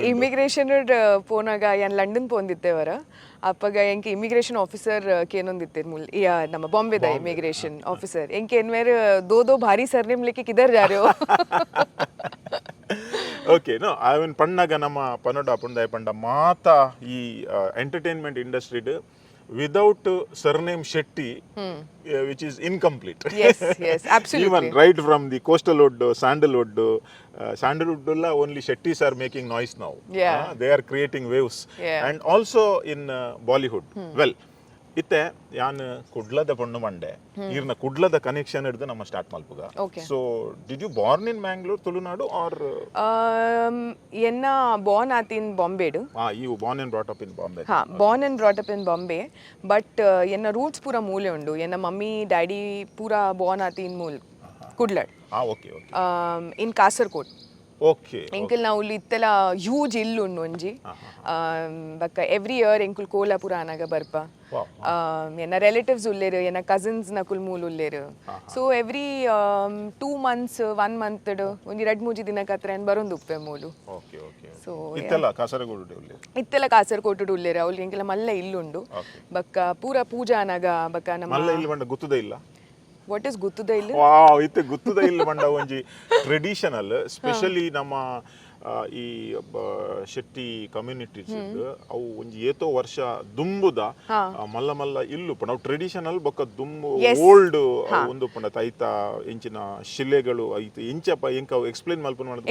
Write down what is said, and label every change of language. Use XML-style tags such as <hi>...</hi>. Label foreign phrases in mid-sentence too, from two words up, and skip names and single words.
<tcy>ಇಮಿಗ್ರೇಷನ್ ಪೋನಾಗ ಯಾನ್ ಲಂಡನ್ ಪೋಂದಿತ್ತೇವರ ಅಪ್ಪಗ ಎಂಕ್</tcy> <en>immigration officer</en> <tcy>ಕೇನೊಂದಿತ್ತೇರ್ ಮುಲ್ ನಮ್ಮ ಬಾಂಬೆದ</tcy> <en>immigration officer</en> <tcy>ಎಂಕ್ ಎನ್ಮೇರ್ ದೋ ಭಾರಿ ಸರ್ನೇಮ್ ಲೆಕ್ಕೆ</tcy> <hi>किधर जार्यो</hi> <tcy>ಓಕೆ ನೋ ಅವನ್ ಪಣ್ಣಗ ನಮ್ಮ ಪನ್ನಡ ಪುಂಡ ಪಂಡ ಮಾತ ಈ</tcy> <en>entertainment industry without surname Shetty which is incomplete Yes, yes, absolutely. even right from the coastal wood sandalwood only shettis are making noise now. Yeah. They are creating waves. Yeah. And also in Bollywood. Well,</en> <tcy>ಇತ್ತೆ ಯಾನ್ ಕುಡ್ಲದ ಪೊಣ್ಣು ಮಂಡೆ ಇರ್ನ ಕುಡ್ಲದ ಕನೆಕ್ಷನ್ ಹಿಡಿದು ನಮ್ಮ ಸ್ಟಾರ್ಟ್ ಮಲ್ಪುಗ.</tcy> <en>Okay. So did you born in Mangalore, ತುಳುನಾಡು or</en> <tcy>ಎನ್ನ born ಆತ್ ಇನ್ ಬಾಂಬೆಡು.</tcy> <en>you born and brought up in Bombay? ಹಾ, born and brought up in Bombay, but</en> <tcy>ಎನ್ನ ರೂಟ್ಸ್ ಪೂರ ಮೂಲೆ ಉಂಡು. ಎನ್ನ ಮಮ್ಮಿ ಡ್ಯಾಡಿ ಪೂರ born ಆತ್ ಇನ್ ಮೂಲ್ ಕುಡ್ಲಡ್</tcy> <en>Okay, okay.</en> <tcy>ಇನ್ ಕಾಸರ್ಕೋಟ್.</tcy> <en>Okay.</en> <tcy>ಎಂಕಲ್ ನಾವು ಇತ್ತೆಲ್ಲ ಹ್ಯೂಜ್ ಇಲ್ಲು ಉಂಡು ಒಂಜಿ ಬಕ್ಕ</tcy> <en>every year</en> <tcy>ಎಂಕುಲ್ ಕೋಲಾಪುರ ಆನಾಗ ಬರ್ಪ.</tcy> <en>Wow.</en> <tcy>ಎನ್ನ ರಿಲೇಟಿವ್ಸ್ ಉಲ್ಲೇರು ಎನ್ನ ಕಸಿನ್ಸ್ ನಕುಲ್ ಮೂಲ್ ಉಲ್ಲೇರು. ಸೊ</tcy> <en>ಎವ್ರಿ 2 months 1 month</en> <tcy>ಒಂಜಿ 2-3 ದಿನಕ್ಕೆ ಹತ್ರ ಏನು ಬರೋದು ಉಪ್ಪೆ ಮೂಲು.</tcy> <en>Okay, okay.</en> <tcy>ಸೊ ಇತ್ತೆಲ್ಲ ಕಾಸರಗೋಡು ಉಳ್ಳಿ. ಇತ್ತೆಲ್ಲ ಕಾಸರ್ಕೋಟು ಉಲ್ಲೇರು ಅವ್ರಿಗೆ ಎಂಕೆಲ್ಲ ಮಲ್ಲ ಇಲ್ಲುಂಡು. ಬಕ್ಕ ಪೂರ ಪೂಜಾ ಆನಾಗ ಬಕ್ಕ ನಮ್ಮ ಮಲ್ಲ ಇಲ್ಲಿ ಬಂಡ ಗೊತ್ತುದೇ ಇಲ್ಲ.</tcy> <en>what is</en> <tcy>ಗುತ್ತುದ ಇಲ್ಲ? ವಾವ್, ಇತ್ತೆ ಗುತ್ತುದ ಇಲ್ಲ ಬಂಡ ಒಂಜಿ</tcy> <en>traditional specially</en> <tcy>ನಮ್ಮ ಈ ಶೆಟ್ಟಿ ಕಮ್ಯುನಿಟೀಸ್ ಅವು ಒಂಜಿ ಏತೋ ವರ್ಷ ದುಂಬುದ ಮಲ್ಲ ಮಲ್ಲ ಇಲ್ಲು ಪಂಡ ಅವು ಟ್ರೆಡಿಷನಲ್ ಬೊಕ್ಕ ದುಂಬು ಓಲ್ಡ್ ಒಂದು ಪಂಡ ತೈತ ಇಂಚಿನ ಶಿಲೆಗಳು ಐತೆ ಇಂಚಪ್ಪ ಎಂಕ ಎಕ್ಸ್ಪ್ಲೇನ್ ಮಲ್ಪನ ಮಾಡೋದು</tcy>